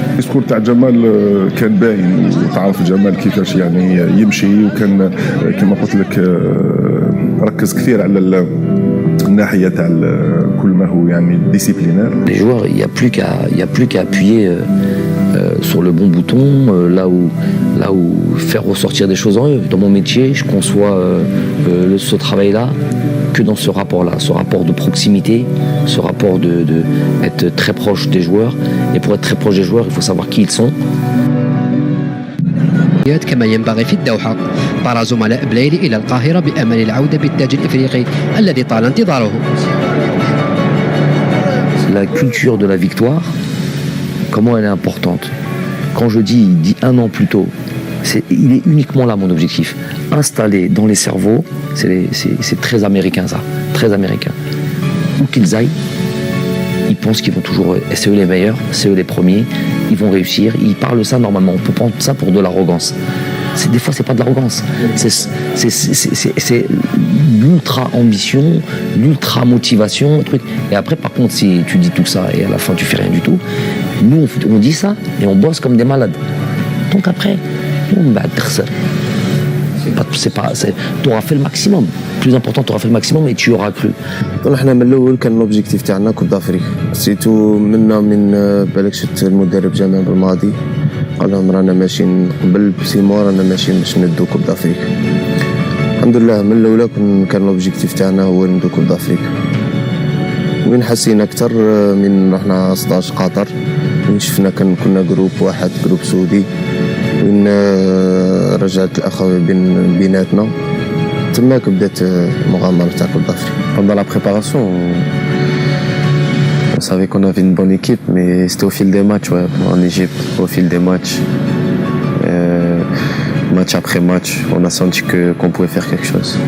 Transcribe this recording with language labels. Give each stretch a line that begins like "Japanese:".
Arabic: الديسكور تاع جمال كان باين وتعرف جمال كيفاش يعني يمشي وكان كما قلت لك ركز كثير على الناحيه تاع كل ما هو يعني ديسيبلينير.
French: Les joueurs, il y a plus qu'à appuyer sur le bon bouton, là où faire ressortir des choses en eux. Dans mon métier, je conçois ce travail-là que dans ce rapport-là, ce rapport de proximité, ce rapport de être très proche des joueurs. Et pour être très proche des joueurs, il faut savoir qui ils sont.
Arabic: كما ينبغي في الدوحة. طار زملاء بلايلي إلى القاهرة بأمل العودة بالتاج الإفريقي الذي طال انتظاره.
French: La culture de la victoire, comment elle est importante. Quand je dis 1 an plus tôt, il est uniquement là mon objectif. Installer dans les cerveaux, c'est très américain ça, très américain. Où qu'ils aillent, ils pensent qu'ils vont toujours, c'est eux les meilleurs, c'est eux les premiers, ils vont réussir, ils parlent ça normalement, on peut prendre ça pour de l'arrogance. Des fois c'est pas de l'arrogance, c'est l'ultra ambition, l'ultra motivation, truc. Et après par contre si tu dis tout ça et à la fin tu fais rien du tout, nous on dit ça et on bosse comme des malades. Donc après, on va c'est pas tu auras fait le maximum. Plus important, tu auras fait le maximum et tu y auras cru.
Arabic: احنا من الاول كان لوبجيكتيف تاعنا كوب دافريك سيتو من بالك شفت المدرب جامع بالماضي قال لهم رانا ماشيين قبل بسيمو رانا ماشيين باش ندو كوب دافريك. الحمد لله من الاولى كان لوبجيكتيف تاعنا هو ندو كوب دافريك. وين حسينا اكثر من رحنا 16 قطر وين شفنا كنا جروب واحد جروب سعودي وين رجعت الاخوه بيناتنا تماك بدات المغامره تاع كوب دافريك.
French: Pendant la préparation, on savait qu'on avait une bonne équipe, mais c'était au fil des matchs, ouais, en Égypte, au fil des matchs. Match après match, on a senti qu'on pouvait faire quelque chose.